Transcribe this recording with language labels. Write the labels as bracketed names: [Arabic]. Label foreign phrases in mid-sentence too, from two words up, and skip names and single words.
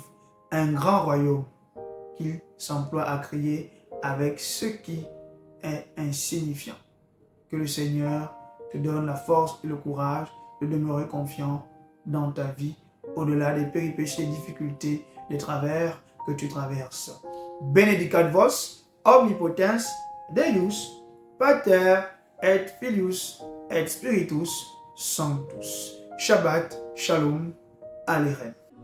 [French] Un grand royaume qu'il s'emploie à créer avec ce qui est insignifiant. Que le Seigneur te donne la force et le courage de demeurer confiant dans ta vie, au-delà des péripéties, des difficultés, des travers que tu traverses. [Latin] Benedicat vos, omnipotens, Deus, Pater et Filius et Spiritus Sanctus. [Hebrew] Shabbat, Shalom, Aléren.